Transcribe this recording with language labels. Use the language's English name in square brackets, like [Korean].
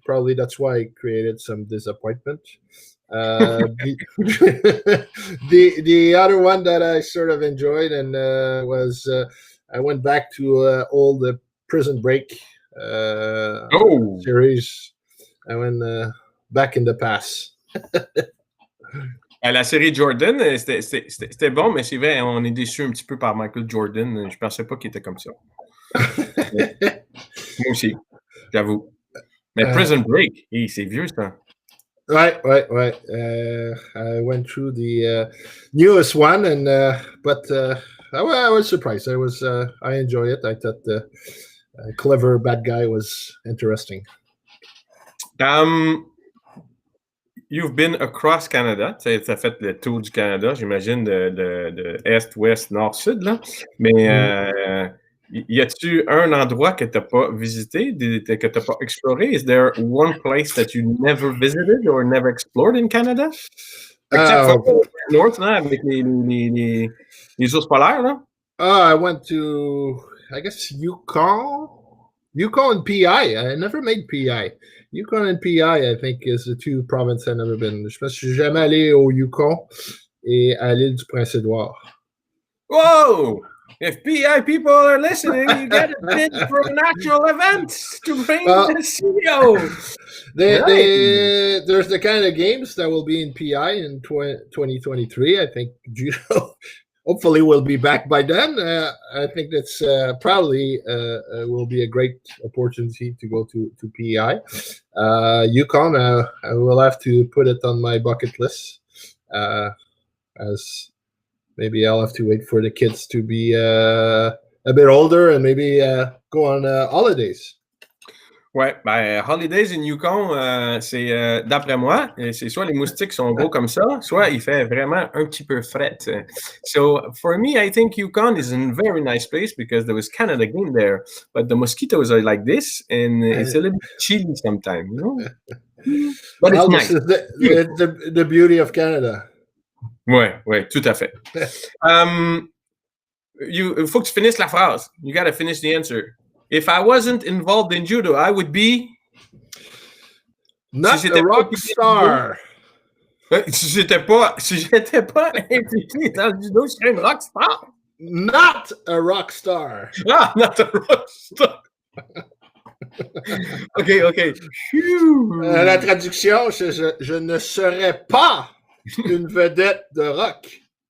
[English] Probably that's why it created some disappointment. The other one that I sort of enjoyed and was I went back to all the Prison Break series. I went back in the past. [French] La série Jordan, c'était bon, mais c'est vrai, on est déçu un petit peu par Michael Jordan. Je pensais pas qu'il était comme ça. Moi aussi, j'avoue. Mais Prison Break, c'est vieux ça. [English] Right. I went through the newest one, and but I was surprised. I enjoyed it. I thought the clever bad guy was interesting. You've been across Canada. [French] Tu as fait le tour du Canada, j'imagine, de Est, Ouest, Nord, Sud, là. Mais y a-tu un endroit que tu n'as pas visité, que tu n'as pas exploré? [English] Is there one place that you never visited or never explored in Canada? Except for North, [French] là, avec les ours polaires, là? [English] I went to, I guess, Yukon and PI. I never made PI. Yukon and PI, I think, is the two provinces I've never been. [French] Je pense que je suis jamais allé au Yukon et à l'île du Prince-Édouard. Whoa! [English] If PI people are listening, you get a bid for an actual event to bring the CEO. There's the kind of games that will be in PI in 2023. I think judo hopefully will be back by then. I think that's probably will be a great opportunity to go to PI. Yukon, I will have to put it on my bucket list as maybe I'll have to wait for the kids to be a bit older and maybe go on holidays. [French] Ouais, [English] Holidays in Yukon, [French] c'est d'après moi, c'est soit les moustiques sont gros comme ça, soit il fait vraiment un petit peu fret. [English] So for me, I think Yukon is a very nice place because there was Canada game there, but the mosquitoes are like this, and it's a little bit chilly sometimes, you know. But it's nice. The beauty of Canada. [French] Ouais, tout à fait. Il faut que tu finisses la phrase. [English] You got to finish the answer. If I wasn't involved in judo, I would be not a rock star. [French] Si j'étais pas impliqué dans le judo, je serais une rock star. [English] Not a rock star. Ah, not a rock star. OK. [French] La traduction, je ne serais pas une vedette de rock.